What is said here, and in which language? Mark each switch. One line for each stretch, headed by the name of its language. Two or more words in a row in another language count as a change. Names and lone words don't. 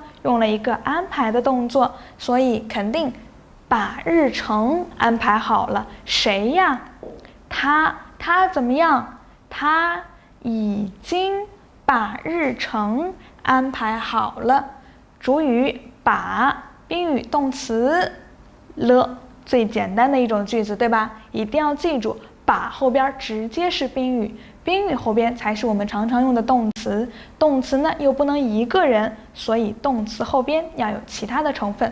Chinese: 用了一個安排的動作，所以肯定把日程安排好了。誰呀？他怎麼樣？他已經把日程安排好了。主語把，賓語動詞了，最簡單的一種句子，對吧？一定要記住，把後邊直接是賓語，賓語後邊才是我們常常用的動詞。動詞呢又不能一個人，所以動詞後邊要有其他的成分。